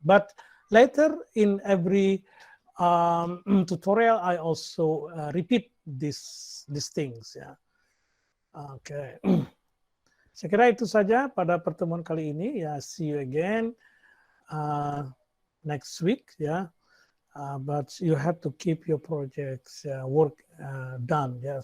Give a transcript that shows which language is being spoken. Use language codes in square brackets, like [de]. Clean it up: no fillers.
[en] But later in every tutorial, I also repeat these things, ya. Oke. [id] Saya kira itu saja pada pertemuan kali ini, ya. [en] See you again next week, ya. But you have to keep your projects work done, ya.